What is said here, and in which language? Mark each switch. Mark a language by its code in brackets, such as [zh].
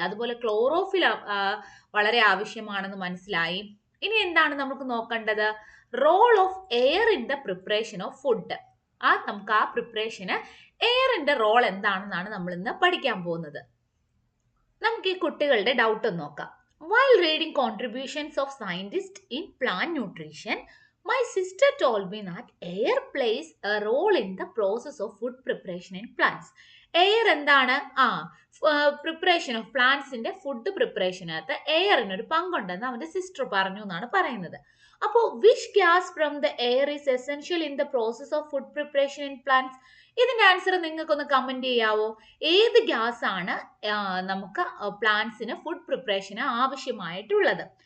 [ml] അതുപോലെ ക്ലോറോഫിൽ വളരെ ആവശ്യമാണെന്ന് മനസ്സിലായി. ഇനി എന്താണ് നമുക്ക് നോക്കേണ്ടത്? [en] Role of air in the preparation of food. [ml] നമുക്ക് ആ പ്രിപ്പറേഷന് എയറിന്റെ റോൾ എന്താണെന്നാണ് നമ്മൾ ഇന്ന് പഠിക്കാൻ പോകുന്നത്. നമുക്ക് ഈ കുട്ടികളുടെ ഡൗട്ട് ഒന്ന് നോക്കാം. [en] While reading contributions of scientist in plant nutrition, my sister told me that air plays a role in the process of food preparation in plants. [ml] Air എന്താണ്? പ്രിപ്പറേഷൻ ഓഫ് പ്ലാന്റ്സിന്റെ ഫുഡ് പ്രിപ്പറേഷനകത്ത് എയറിന് ഒരു പങ്കുണ്ടെന്ന് അവന്റെ സിസ്റ്റർ പറഞ്ഞു എന്നാണ് പറയുന്നത്. [en] അപ്പോൾ which gas from the air is essential in the process of food preparation in plants? [ml] ഇതിന്റെ answer നിങ്ങൾക്കൊന്ന് കമന്റ് ചെയ്യാവോ? ഏത് ഗ്യാസ് ആണ് നമുക്ക് പ്ലാന്റ്സിന് ഫുഡ് പ്രിപ്പറേഷന് ആവശ്യമായിട്ടുള്ളത്?